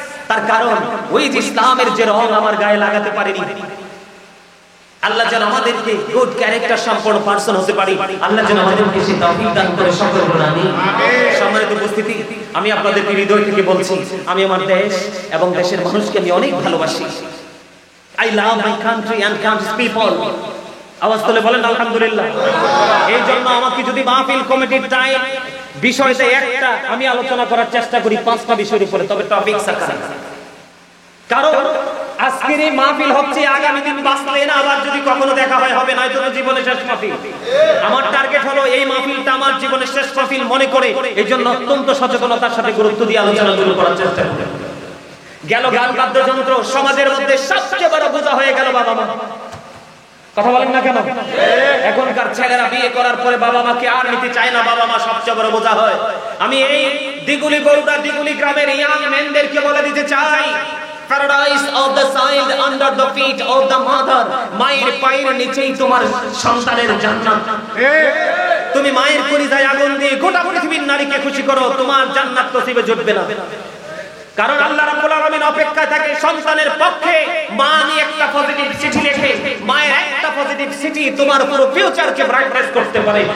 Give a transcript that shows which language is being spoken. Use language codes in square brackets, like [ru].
[bn] তার কারণ ওই যে ইসলামের যে রং আমার গায়ে লাগাতে পারিনি। আল্লাহ যেন আমাদেরকে গুড ক্যারেক্টার সম্পন্ন পারসন হতে পারি, আল্লাহ যেন আমাদেরকে সেই তৌফিক দান করে, সকল বলেন আমিন। সম্মানিত উপস্থিতি, আমি আপনাদেরকে হৃদয় থেকে বলছি, আমি আমার দেশ এবং দেশের মানুষকে আমি অনেক ভালোবাসি। [en] I love my country and country's people. [bn] আওয়াজ তুলে বলেন আলহামদুলিল্লাহ। এই জন্য আমাকে যদি মাহফিল কমিটির টাইম বিষয়তে একটা আমি আলোচনা করার চেষ্টা করি 5টা বিষয়ের উপরে, তবে টপিক সাকার। কারণ আজকের এই মাহফিল হচ্ছে আগামী দিন বাঁচলে না আবার যদি কখনো দেখা হয় হবে, নয়তো জীবনের শেষ মাহফিল। আমার টার্গেট হলো এই মাহফিলটা আমার জীবনের শেষ মাহফিল মনে করে, এই জন্য অত্যন্ত সচেতনতার সাথে গুরুত্ব দিয়ে আলোচনা শুরু করার চেষ্টা করি। গেল গান বাদ্যযন্ত্র সমাজের মধ্যে সবচেয়ে বড় বোঝা হয়ে গেল বাবা মা। কথা বলেন না কেন? এখনকার ছেলেরা বিয়ে করার পরে বাবা মাকে আর নিতে চায় না, বাবা মা সবচেয়ে বড় বোঝা হয়। আমি এই দিগুলি বরুড়া দিগুলি গ্রামের ইয়াং মেনদেরকে বলে দিতে চাই, [en] paradise of the child under the feet of the mother. [bn] মায়ের পায়ের নিচেই তোমার সন্তানের জান্নাত। তুমি মায়ের কলিজায় আগুন দিয়ে গোটা পৃথিবীর নারীকে খুশি করো, তোমার জান্নাত নসিবে জুটবে না। কারণ আল্লাহ রাব্বুল আলামিন অপেক্ষায় থাকে সন্তানের পক্ষে মা নিয়ে একটা পজিটিভ চিঠি লেখে, মায়ের একটা পজিটিভ চিঠি তোমার পুরো ফিউচারকে ব্রাইটনেস করতে পারে।